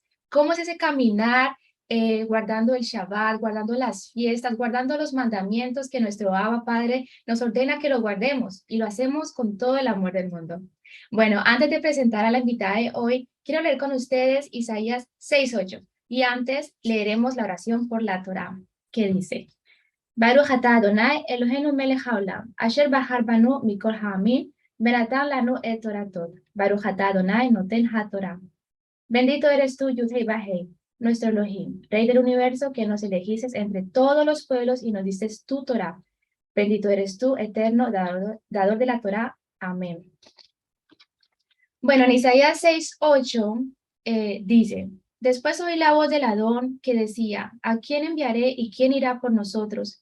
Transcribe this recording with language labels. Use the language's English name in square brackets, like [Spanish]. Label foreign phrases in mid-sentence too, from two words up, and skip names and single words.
[Spanish] Cómo es ese caminar guardando el Shabbat, guardando las fiestas, guardando los mandamientos que nuestro Abba Padre nos ordena que lo guardemos y lo hacemos con todo el amor del mundo. Bueno, antes de presentar a la invitada de hoy, quiero leer con ustedes Isaías 6:8 y antes leeremos la oración por la Torá, que dice: [Hebrew] ברוך אתה אדוני אלוהינו מלך העולם אשר בחר בנו מכל העמים ונתן לנו את תורתות. ברוך אתה אדוני נותן התורה. [Spanish] Bendito eres tú, [Hebrew] יוד-הא וו-הא, [Spanish] nuestro Elohim, Rey del universo, que nos elegiste entre todos los pueblos y nos diste tu Torah. Bendito eres tú, eterno, dador de la Torah. Amén. Bueno, en Isaías 6:8 dice: Después oí la voz del Adón que decía: ¿A quién enviaré y quién irá por nosotros?